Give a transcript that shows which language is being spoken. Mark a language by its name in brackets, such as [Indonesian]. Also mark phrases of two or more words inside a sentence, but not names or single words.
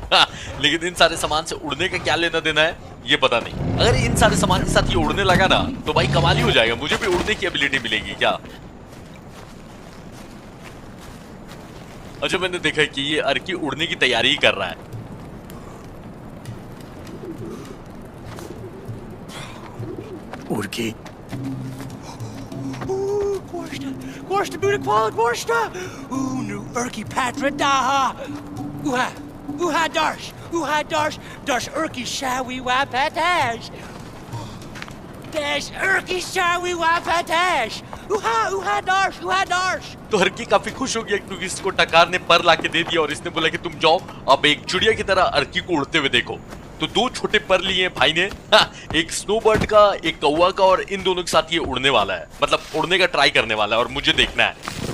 [Hindi] लेकिन इन सारे सामान से उड़ने का क्या लेना देना है ये पता नहीं। अगर इन सारे सामान के साथ ये उड़ने लगा ना तो भाई कमाल ही हो जाएगा, मुझे भी उड़ने की एबिलिटी मिलेगी क्या? अच्छा, मैंने देखा कि ये अर्की उड़ने की तैयारी ही कर रहा है। Urki. Gorsta, Gorsta, Buddha Quala, Gorsta. Ooh, new Urki Patra Daha. Uha Darsh, Darsh Urki Shawi Wapatash. Dash Urki Shawi Wapatash. Uha Darsh. तो हरकी काफी खुश हो गया क्योंकि इसको टकार ने पर लाके दे दिया और इसने बोला कि तुम जाओ अब एक चिड़िया की तरह अर्की को उड़ते हुए देखो। तो दो छोटे पर लिए भाई ने, एक स्नोबर्ड का, एक कौवा का, और इन दोनों के साथ ये उड़ने वाला है, मतलब उड़ने का ट्राई करने वाला है, और मुझे देखना है।